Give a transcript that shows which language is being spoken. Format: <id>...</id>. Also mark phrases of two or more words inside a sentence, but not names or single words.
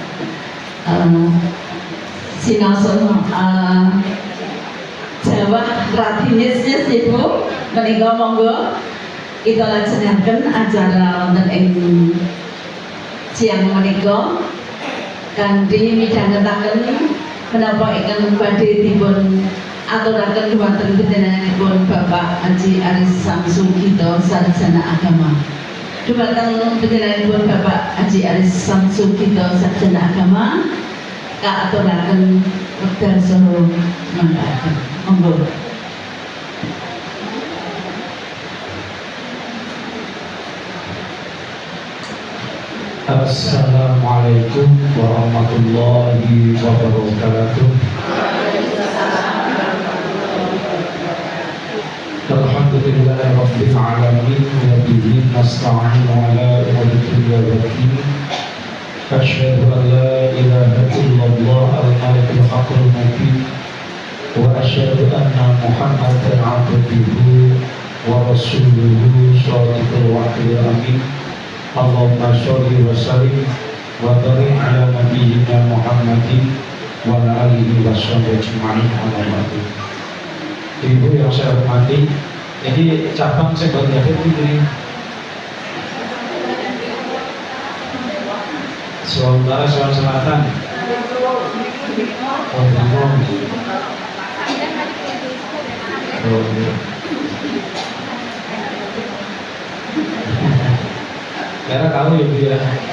<jv>sinaosa Jawa radinis Ibu menika monggo kita lajengaken acara wonten ing siang menika kanthi midhangetaken menapa ingkang badhe dipun aturaken dumateng panjenenganipun Bapak Haji Aris Samsudito Sarjana Agama. Dumateng panjenenganipun Bapak Haji Aris Samsudito Sarjana Agama kaaturaken wekdal saha mangkaken. Monggo.</jv> <ar>السلام عليكم ورحمة الله وبركاته. الحمد لله رب العالمين وبه نستعين على أمور الدنيا والدين. أشهد أن لا إله إلا الله الملك الحق المبين وأشهد أن محمدا عبده ورسوله صادق الوعد الأمين. اللهم صل وسلم وبارك على نبينا محمد وعلى آله وصحبه أجمعين.</ar> <id>Ibu yang saya hormati, ini cabang sebagai ini Sulawesi Utara, Sulawesi Selatan, karena tahu ya Bu ya.</id>